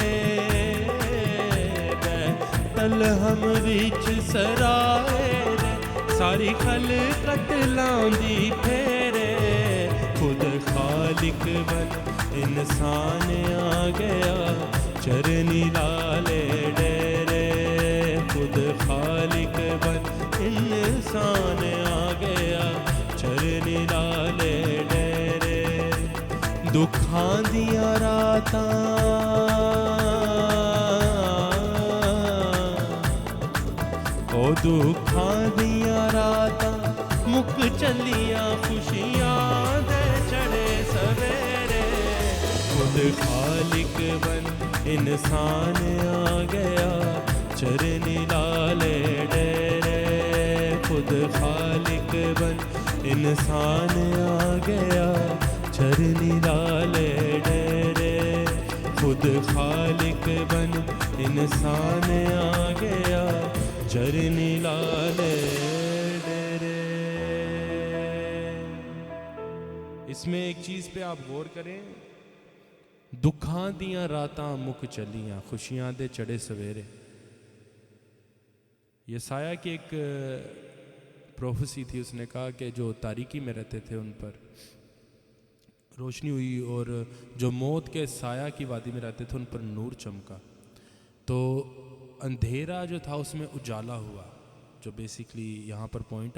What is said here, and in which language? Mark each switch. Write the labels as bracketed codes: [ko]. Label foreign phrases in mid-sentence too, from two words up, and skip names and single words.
[pa] بیت الحم وچ سرائے دے ساری خلقت لاندی پھیرے خود خالق بن انسان آ گیا چرنی لالے ڈیرے خود خالق بن انسان آ گیا چرنی لالے ڈیرے دکھاں دیاں راتاں او دکھاں دیاں راتاں مک چلیاں خوشیاں دے چڑھے سویرے خود خالق بن انسان آ گیا چرنی لالے ڈیرے خود خالق بن انسان آ گیا چرنی لالے ڈیرے خود خالق بن انسان آ گیا چرنی لالے ڈیرے [ur] اس میں ایک چیز پہ آپ غور کریں [pa] دکھاں دیاں راتاں مک چلیاں خوشیاں دے چڑھے سویرے [ur] یسایہ کی ایک پروفیسی تھی اس نے کہا کہ جو تاریکی میں رہتے تھے ان پر روشنی ہوئی اور جو موت کے سایہ کی وادی میں رہتے تھے ان پر نور چمکا تو اندھیرا جو تھا اس میں اجالا ہوا جو بیسیکلی یہاں پر پوائنٹ